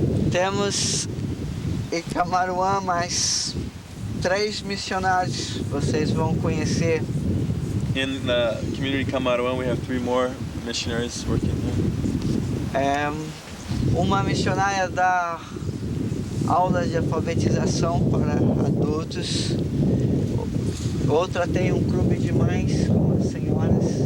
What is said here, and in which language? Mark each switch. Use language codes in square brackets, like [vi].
[pt] Temos em Camaruã mais 3 missionários, vocês vão conhecer. [en] In the community Kamaruan, we have 3 more missionaries working there. [pt] Uma missionária dá aulas de alfabetização para adultos, outra tem um clube de mães com as senhoras.